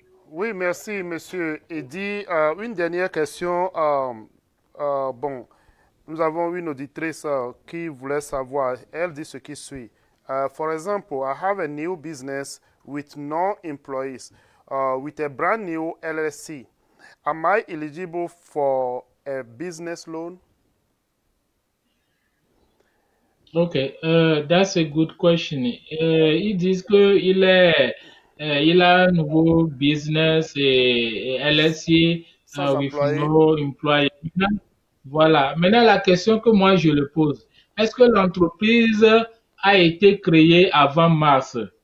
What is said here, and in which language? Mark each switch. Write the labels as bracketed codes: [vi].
[fr] Oui, merci, monsieur Eddy. Une dernière question. Bon, nous avons une auditrice qui voulait savoir. Elle dit ce qui suit. [en] For example, I have a new business with no employees, with a brand new LLC. Am I eligible for a business loan? Okay, that's a good question. [fr] Ils disent que il a un nouveau business et LSI Sans [en] with [fr] employé? [en] no employee. Voilà. Maintenant, la question que moi je le pose, est-ce que l'entreprise a été créée avant mars?